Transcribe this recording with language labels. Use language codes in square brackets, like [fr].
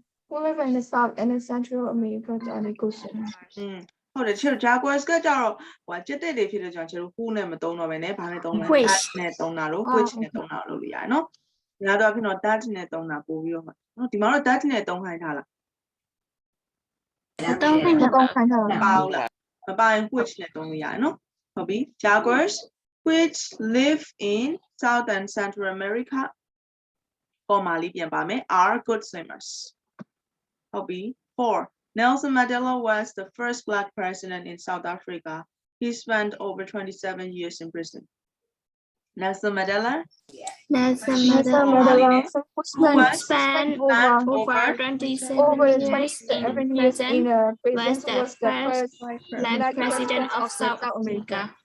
[en] who live in the South and the Central America are the good swimmers. [my] ဟုတ်တယ်ကျတို့ Jaguars ကကြတော့ဟိုကကြက်တဲ့တွေဖြစ်တဲ့ကြောင့်ကျတို့ who နဲ့မသုံးတော့ဘဲနဲ့ဘာနဲ့သုံးလဲ that နဲ့သုံးတာလို့ which နဲ့သုံးတာလို့လုပ်ရတယ်နော်ညာတော့ဖြစ်တော့ that နဲ့သုံးတာပို့ပြီးတော့နော်ဒီမှာတော့ that နဲ့သုံးခိုင်းထားလား မပါဘူးလားမပါရင် which နဲ့သုံးလို့ရတယ်နော်ဟုတ်ပြီ [en] Jaguars which live in South and Central America [my] ပေါ်မှာလေးပြန်ပါမယ် [en] are good swimmers [my] ဟုတ်ပြီ 4 [en] Nelson Mandela was the first Black president in South Africa. He spent over 27 years in prison. Nelson Mandela Nelson Mandela spent over 27 years in prison, was the first Black president of South Africa.